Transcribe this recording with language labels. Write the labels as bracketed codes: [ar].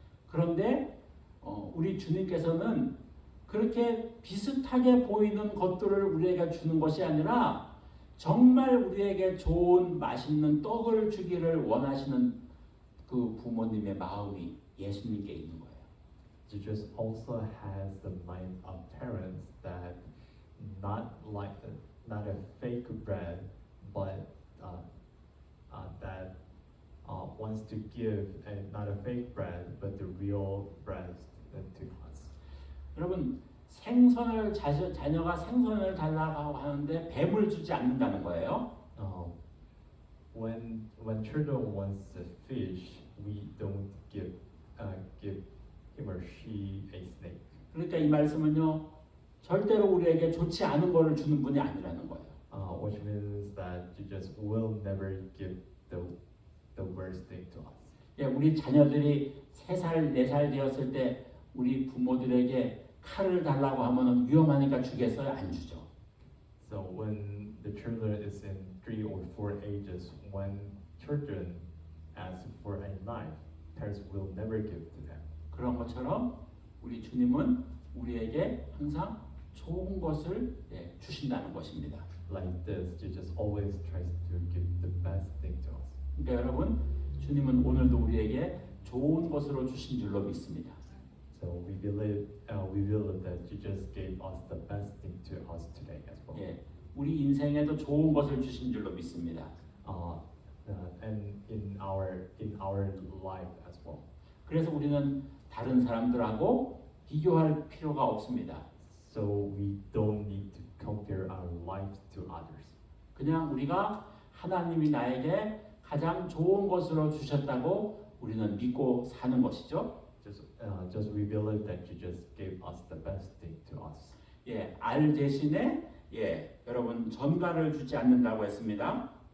[ko] 그런데 우리 주님께서는 그렇게 비슷하게 보이는 것들을 우리에게 주는 것이 아니라 정말 우리에게 좋은 맛있는 떡을 주기를 원하시는 그 부모님의 마음이 예수님께 있는 거예요. [en] Jesus also has the mind of parents that not a fake bread, but that wants to give not a fake bread, but the real bread to us. [ko] 여러분 자녀가 생선을 달라고 하는데 뱀을 주지 않는다는 거예요. [en] When children wants a fish, we don't give him or she a snake. [ko] 그러니까 이 말씀은요, 절대로 우리에게 좋지 않은 것을 주는 분이 아니라는 거예요. [en] Which means that Jesus will never give the worst thing to us. [ko] 예, 우리 자녀들이 3살, 4살 되었을 때 우리 부모들에게 칼을 달라고 하면은 위험하니까 주겠어요? 안 주죠. [en] So when the children is in 3 or 4 ages, when children ask for a knife, parents will never give to them. [ko] 그런 것처럼 우리 주님은 우리에게 항상 좋은 것을 주신다는 것입니다. [en] Like this, Jesus always tries to give the best thing to us. [ko] 그러니까 여러분, 주님은 오늘도 우리에게 좋은 것으로 주신 줄로 믿습니다. [en] So we believe that Jesus gave us the best thing to us today as well. [ko] 예, 우리 인생에도 좋은 것을 주신 줄로 믿습니다. [en] And in our life as well. [ko] 그래서 우리는 다른 사람들하고 비교할 필요가 없습니다. [en] So we don't need to compare our lives to others. [ko] 그냥 우리가 하나님이 나에게 가장 좋은 것으로 주셨다고 우리는 믿고 사는 것이죠. [en] Just we believe that Jesus gave us the best thing to us. [ko] 예, 알 대신에 여러분 전가를 주지 않는다고 했습니다.